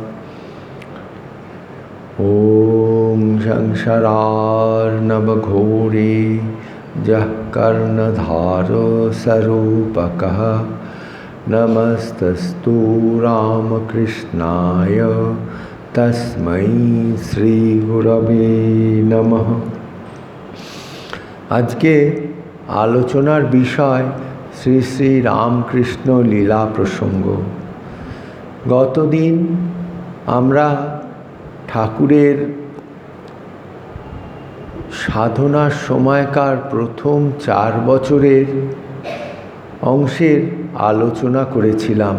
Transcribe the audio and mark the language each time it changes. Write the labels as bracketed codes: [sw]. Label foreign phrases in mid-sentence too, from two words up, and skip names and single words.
[sa] ॐ संसारार्णवघोरे यः कर्णधारस्वरूपकः नमस्तस्तु रामकृष्णाय तस्मै श्रीगुरवे नमः। [bn] আজকে আলোচনার বিষয় শ্রী শ্রী রামকৃষ্ণ লীলা প্রসঙ্গ। গতদিন আমরা ঠাকুরের সাধনার সময়কার প্রথম 4 বছরের অংশের আলোচনা করেছিলাম।